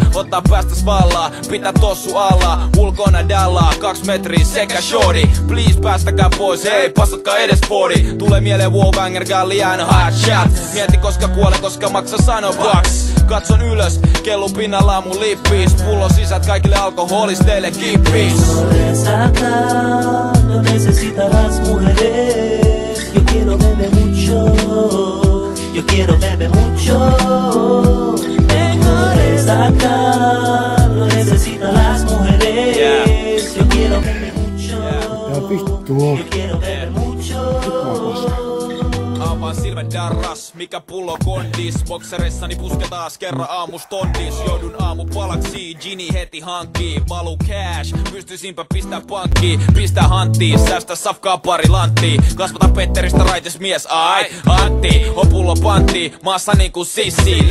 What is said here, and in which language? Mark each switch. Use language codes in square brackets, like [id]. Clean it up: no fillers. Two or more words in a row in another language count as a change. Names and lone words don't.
[fi] Ottaa päästäs vallaa, pitää tossu alla. Ulkona dallaa, 2 metriä sekä shorty. Please päästäkää pois, hei passatkaa edes body. Tulee mieleen Wallbanger, Galliano, [en] hot shot. [fi] Mieti koska kuole, koska maksa sano bucks. Katson ylös, kellun pinnalla mun lippis. Pullon sisät kaikille alkoholisteille kippis. [es] No necesitarás mujeres. Yo quiero beber mucho. Yo quiero beber mucho. Tengo resaca. No necesitas las mujeres. Yo quiero beber mucho. Yo quiero beber mucho. [fi] Avaan silmät darras, mikä pullo kondis. Boksereissani puske taas kerran aamustondis. Joudun aamupalaksi, Gini heti hankkii. Valu cash, pystyisinpä pistää pankkiin. Pistää hanttiin, säästä safkaa pari lanttiin. Kasvata Petteristä raitis mies, ai Antti. On pullo pantti, maassa niinku sissi.